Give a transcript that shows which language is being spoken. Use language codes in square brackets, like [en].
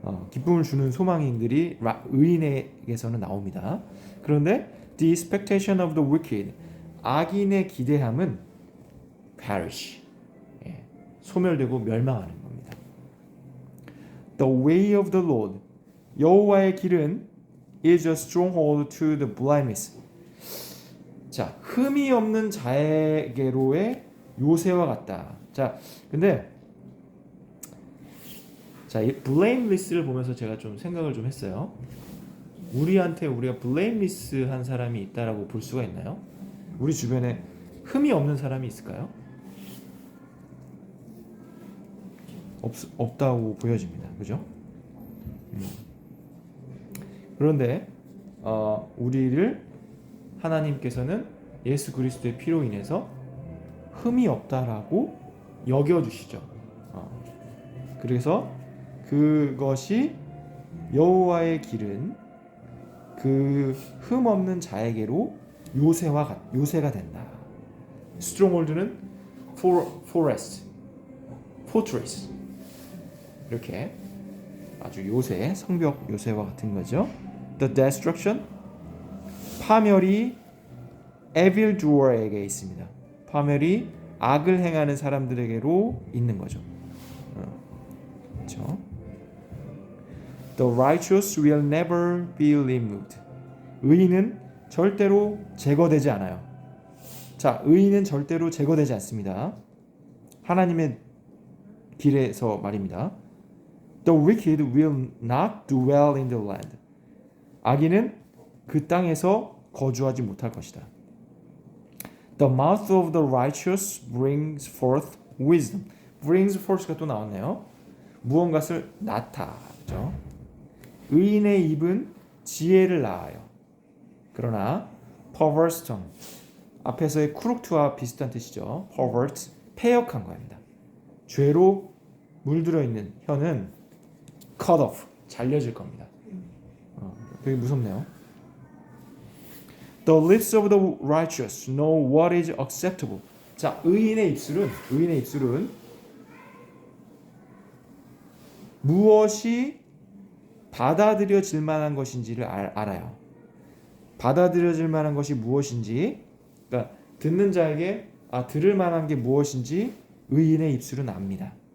[ko] 기쁨을 주는 소망인들이 의인에게서는 나옵니다. 그런데 [en] the expectation of the wicked, [ko] 악인의 기대함은 perish, 소멸되고 멸망하는 겁니다. [en] The way of the Lord, [ko] 여호와의 길은 [en] is a stronghold to the blameless. [ko] 자, 흠이 없는 자에게로의 요새와 같다. 자, 근데 자, 이 blameless를 보면서 제가 좀 생각을 좀 했어요. 우리한테 우리가 blameless한 사람이 있다라고 볼 수가 있나요? 우리 주변에 흠이 없는 사람이 있을까요? 없다고 보여집니다. 그죠? 그런데 우리를 하나님께서는 예수 그리스도의 피로 인해서 흠이 없다라고 여겨주시죠. 그래서 그것이 여호와의 길은 그 흠 없는 자에게로 요새가 된다. 스트롱홀드는 fortress 이렇게 아주 요새, 성벽 요새와 같은 거죠. [en] The destruction, [ko] 파멸이 evil doer에게 있습니다. 파멸이 악을 행하는 사람들에게로 있는 거죠. 그렇죠? [en] The righteous will never be removed. [ko] 의인은 절대로 제거되지 않아요. 자, 의인은 절대로 제거되지 않습니다. 하나님의 길에서 말입니다. [en] The wicked will not dwell in the land. [ko] 악인은 그 땅에서 거주하지 못할 것이다. [en] The mouth of the righteous brings forth wisdom. [ko] brings forth가 또 나왔네요. 무언가를 나타죠. 의인의 입은 지혜를 낳아요. 그러나 [en] perverse tongue, [ko] 앞에서의 크룩트와 비슷한 뜻이죠. pervert, 패역한 겁니다. 죄로 물들어 있는 혀는 cut off, 잘려질 겁니다. 되게 무섭네요. [en] The lips of the righteous know what is acceptable. [ko] 자, 의인의 입술은 무엇이 받아들여질 만한 것인지를 알아요. 받아들여질 만한 것이 무엇인지, 그러니까 듣는 자에게 들을 만한 게 무엇인지 의인의 입술은 압니다.